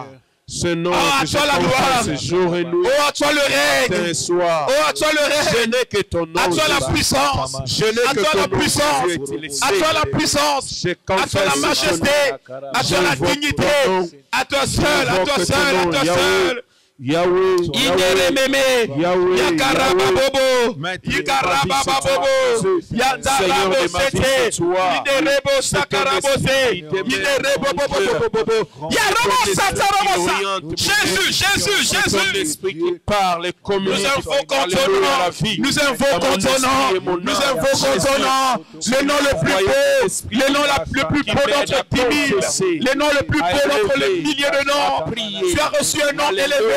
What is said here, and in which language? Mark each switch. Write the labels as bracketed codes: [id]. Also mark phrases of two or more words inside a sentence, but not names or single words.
[fr] Ce nom à toi la gloire, oh à toi le règne, oh à toi le règne, à toi la puissance, à toi la puissance, à toi la puissance, à toi la majesté, à toi la dignité, à toi seul, à toi seul, à toi seul. Yahweh, Inerememe, Yakarababobo, Yakarababobo, Yatarabo Sete, Inerebo Sakarabose, Inerebo Bobo, Yarabo Satarabosa. Jésus, Jésus, Jésus. L'esprit qui parle, nous invoquons ton nom, nous invoquons ton nom, nous invoquons ton nom, le nom le plus beau, le nom le plus beau d'entre 10 000, le nom le plus beau d'entre les milliers de noms. Tu as reçu un nom élevé.